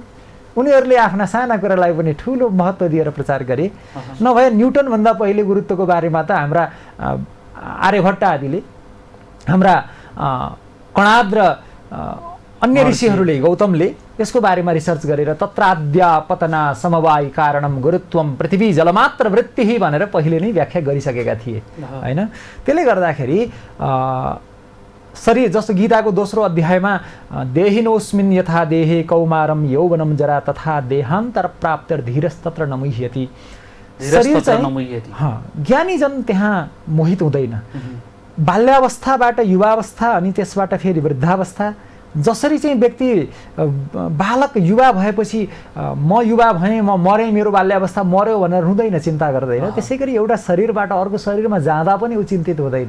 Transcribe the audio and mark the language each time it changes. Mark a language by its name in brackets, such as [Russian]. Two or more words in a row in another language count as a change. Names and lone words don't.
[Nepali] उनीहरूले आफ्ना साना कुरालाई पनि ठुलो महत्त्व दिएर प्रचार गरे। नभए न्युटनभन्दा पहिले गुरुत्वको बारेमा त हाम्रा आर्यभट्ट आदिले, हाम्रा कणाद र अन्य ऋषिहरूले, गौतमले यसको बारेमा रिसर्च गरेर [Sanskrit] तत्राद्या पतना समवायी कारणम गुरुत्वम पृथ्वी जलमात्र वृत्तिः [Nepali] भनेर पहिले नै व्याख्या गरिसकेका थिए, हैन? त्यसले गर्दाखेरि शरीर जस्तो गीताको दोस्रो अध्यायमा [Sanskrit] देहिनोस्मिन् यथा देहे कौमारम यौवनम जरा तथा देहान्तर प्राप्तिर धीरस्तत्र नमुह्यति। [Nepali] शरीर चाहिँ ज्ञानी जन त्यहाँ मोहित हुँदैन। बाल्यावस्थाबाट युवावस्था अनि त्यसबाट फेरि वृद्धावस्था जसरी चाहिँ व्यक्ति बालक युवा भएपछि म युवा भएँ, म मरेँ, मेरो बाल्यावस्था मर्यो भनेर रुँदैन, चिन्ता गर्दैन, त्यसै गरी एउटा शरीरबाट अर्को शरीरमा जाँदा पनि ऊ चिन्तित हुँदैन।